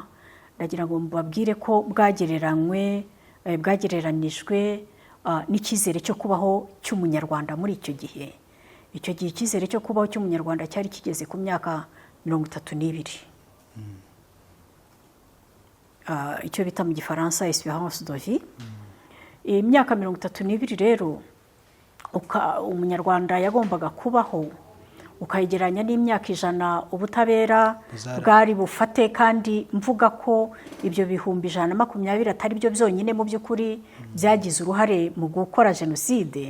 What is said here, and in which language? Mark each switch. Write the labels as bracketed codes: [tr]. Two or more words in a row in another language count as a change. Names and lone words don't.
[rw] Ndagira ngo mbabwire ko bwagereranijwe n'icyizere cyo kubaho cy'umunyarwanda muri icyo gihe. Icyo gihe icyizere cyo kubaho cy'umunyarwanda cyari kigeze ku myaka 32. Icyo bita mu gifaransa [fr] espérance de vie. [rw] Imyaka 32 rero umunyarwanda yagombaga kubaho, ukayegeranya n'imyaka 100 ubutabera bwari bufate, kandi mvuga ko ibyo 120,000 atari byo byonyine mu by'ukuri byagize uruhare mu gukora jenoside.